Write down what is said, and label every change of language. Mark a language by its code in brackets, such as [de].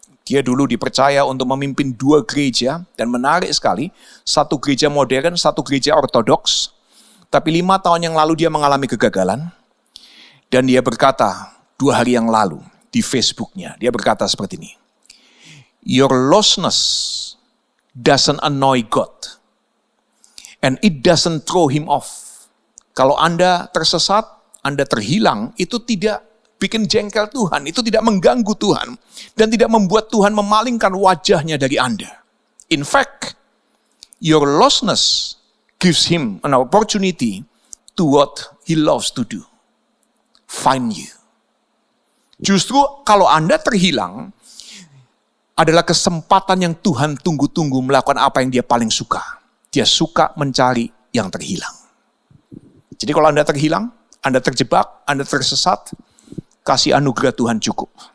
[id] Dia dulu dipercaya untuk memimpin 2 gereja dan menarik sekali. 1 gereja modern, 1 gereja ortodoks. Tapi 5 tahun yang lalu dia mengalami kegagalan. Dan dia berkata 2 hari yang lalu di Facebooknya, dia berkata seperti ini. [en] Your lostness doesn't annoy God. And it doesn't throw him off. [id] Kalau Anda tersesat, Anda terhilang, itu tidak bikin jengkel Tuhan. Itu tidak mengganggu Tuhan. Dan tidak membuat Tuhan memalingkan wajahnya dari Anda. [en] In fact, your lostness gives him an opportunity to what he loves to do. Find you. [id] Justru kalau Anda terhilang, adalah kesempatan yang Tuhan tunggu-tunggu melakukan apa yang dia paling suka. Dia suka mencari yang terhilang. Jadi kalau Anda terhilang, Anda terjebak, Anda tersesat, kasih anugerah Tuhan cukup.